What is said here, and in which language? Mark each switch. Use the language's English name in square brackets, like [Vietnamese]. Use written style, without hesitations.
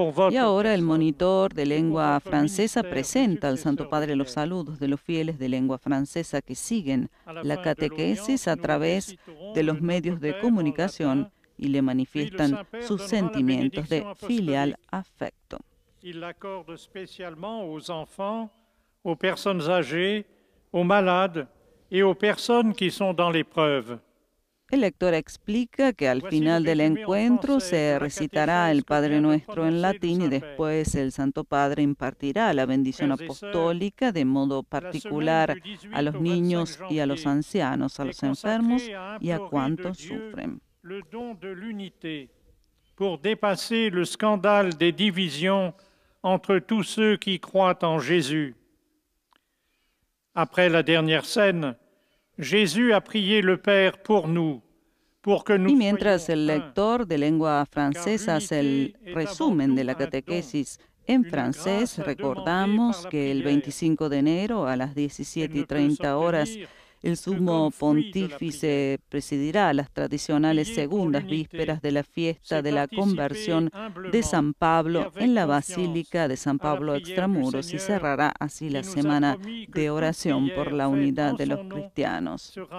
[Spanish] Y ahora el monitor de lengua francesa presenta al Santo Padre los saludos de los fieles de lengua francesa que siguen la catequesis a través de los medios de comunicación y le manifiestan sus sentimientos de filial afecto. [French] Il l'accorde spécialement aux enfants, aux personnes âgées, aux malades et aux personnes qui sont dans l'épreuve. [Spanish] El lector explica que al final del encuentro se recitará el Padre Nuestro en latín y después el Santo Padre impartirá la bendición apostólica de modo particular a los niños y a los ancianos, a los enfermos y a cuantos sufren. [French] Le don de l'unité pour dépasser le scandale des divisions entre tous ceux qui croient en Jésus. Après la dernière scène, Jésus a prié le Père pour nous, pour que nous [Spanish] Y mientras [French] soyons [Spanish] el [French] un. [Spanish] lector de lengua francesa hace el resumen de la catequesis en francés, recordamos que el 25 de enero a las 17:30 horas el sumo pontífice presidirá las tradicionales segundas vísperas de la fiesta de la conversión de San Pablo en la Basílica de San Pablo Extramuros y cerrará así la semana de oración por la unidad de los cristianos.